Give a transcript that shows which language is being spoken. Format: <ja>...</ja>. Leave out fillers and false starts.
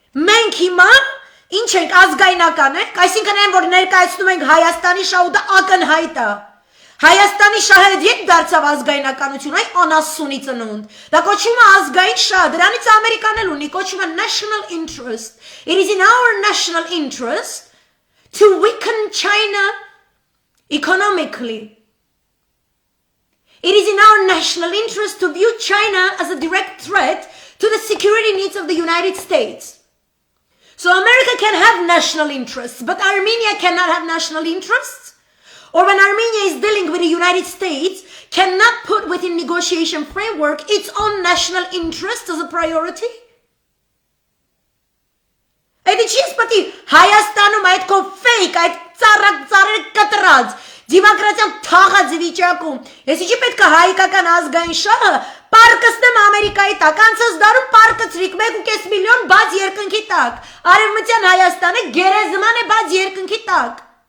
<hy>մենք հիմա, ինչ ենք ազգայնական ենք, այսինքն են, որ ներկայացնում ենք Հայաստանի շահ ու դա ակնհայտ է, Հայաստանի շահը ետ դարձավ ազգայնականություն, այ անասունի ծնունդ, դա կոչվում է ազգային շահ, դրանից Ամերիկան էլ ունի, կոչվում է</hy> <en>national interest, it is in our national interest to weaken China economically. It is in our national interest to view China as a direct threat to the security needs of the United States. So America can have national interests, but Armenia cannot have national interests. Or when Armenia is dealing with the United States, cannot put within negotiation framework its own national interest as a priority.</en> <hy>Այդ ինչի ես պետք է Հայաստանում այդ քո fake, այդ ծառեր կտրած, դեմոկրատիան թաղած վիճակում, ես ինչի պետք է հայկական ազգային շահը պարկսնեմ Ամերիկայի տակ, անցած դարում պարկցրիք 1.5 միլիոն բաց երկնքի տակ, արևմտյան Հայաստանը գերեզման է բաց երկնքի տակ։</hy>